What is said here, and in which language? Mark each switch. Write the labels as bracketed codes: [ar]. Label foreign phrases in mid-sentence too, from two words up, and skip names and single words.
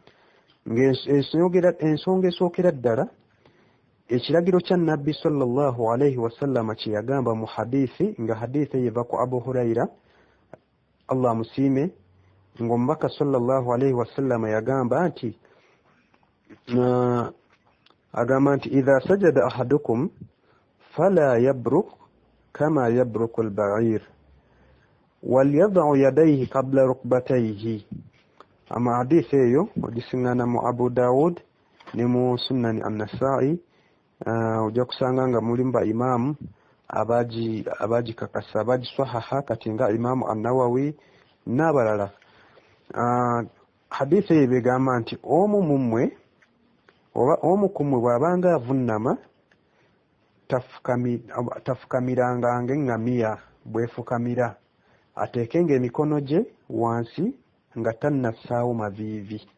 [lg] Ensonga esookera ddala, ekiragiro kya Nabbi [ar] صلى الله عليه وسلم [lg] kye yagamba mu hadiisi, nga hadiisi yeva ku Abu Hurayra, Allah musiime, ng'omubaka [ar] صلى الله عليه وسلم [lg] yagamba nti [ar] إذا سجد أحدكم فلا يبرك كما يبرك البعير وليضع يديه قبل ركبتيه. [lg] Ama hadiisi eyo ogisingana mu Abu Dawud ne mu Sunan an-Nasa'i. Ojja kusanga nga mulimu ba imaamu abagikakasa, abagiswahaha, kati nga imaamu an-Nawawi n'abalala. Hadiisi eyo begamba nti omu ku mmwe bw'abanga avunama tafukamiranga ng'eŋŋamiya bwefukamira, ateekenga emikono gye wansi nga tannassaawo maviivi.